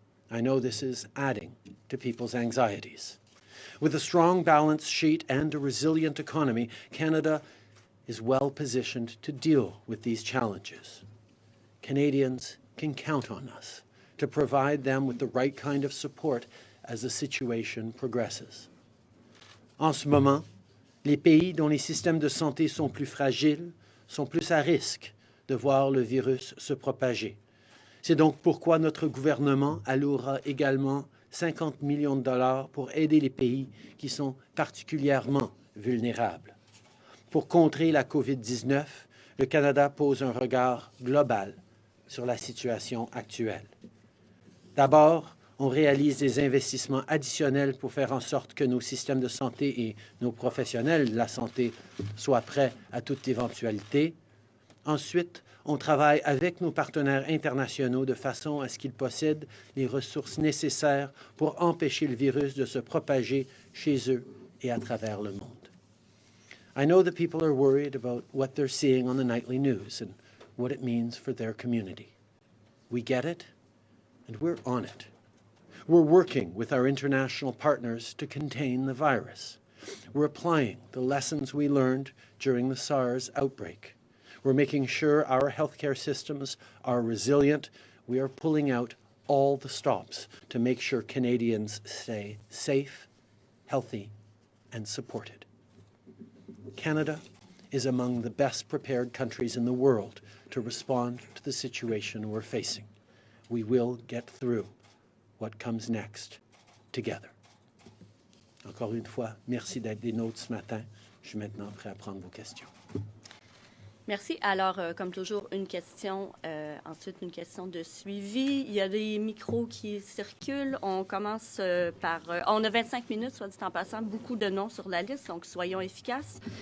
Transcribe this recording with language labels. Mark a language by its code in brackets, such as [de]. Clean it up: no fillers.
[en] I know this is adding to people's anxieties. With a strong balance sheet and a resilient economy, Canada is well positioned to deal with these challenges. Canadians can count on us to provide them with the right kind of support as the situation progresses. [fr] En ce moment, les pays dont les systèmes de santé sont plus fragiles sont plus à risque de voir le virus se propager. C'est donc pourquoi notre gouvernement allouera également 50 millions de dollars pour aider les pays qui sont particulièrement vulnérables. Pour contrer la COVID-19, le Canada pose un regard global sur la situation actuelle. D'abord, on réalise des investissements additionnels pour faire en sorte que nos systèmes de santé et nos professionnels de la santé soient prêts à toute éventualité. Ensuite, on travaille avec nos partenaires internationaux de façon à ce qu'ils possèdent les ressources nécessaires pour empêcher le virus de se propager chez eux et à travers le monde. [en] I know that people are worried about what they're seeing on the nightly news and what it means for their community. We get it, and we're on it. We're working with our international partners to contain the virus. We're applying the lessons we learned during the SARS outbreak. We're making sure our healthcare systems are resilient. We are pulling out all the stops to make sure Canadians stay safe, healthy, and supported. Canada is among the best prepared countries in the world to respond to the situation we're facing. We will get through what comes next together. [fr] Encore une fois, merci d'être des nôtres ce matin. Je suis maintenant prêt à prendre vos questions. Merci. Alors, comme toujours, une question, ensuite une question de suivi. Il y a des micros qui circulent. On commence par... on a 25 minutes, soit dit en passant, beaucoup de noms sur la liste, donc soyons efficaces.